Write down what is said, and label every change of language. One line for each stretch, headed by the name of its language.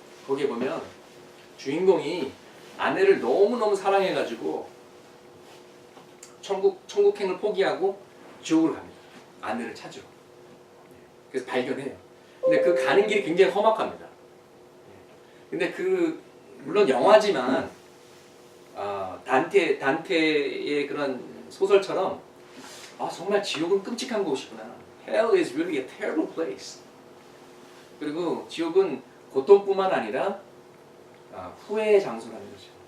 Korean: 거기에 보면 주인공이 아내를 너무너무 사랑해가지고 천국행을 포기하고 지옥으로 갑니다. 아내를 찾으러. 그래서 발견해요. 근데 그 가는 길이 굉장히 험악합니다. 근데 그 물론 영화지만 단테의 그런 소설처럼 정말 지옥은 끔찍한 곳이구나.
English: Hell is really a terrible place.
Korean: 그리고 지옥은 고통뿐만 아니라 후회의 장소라는 거죠.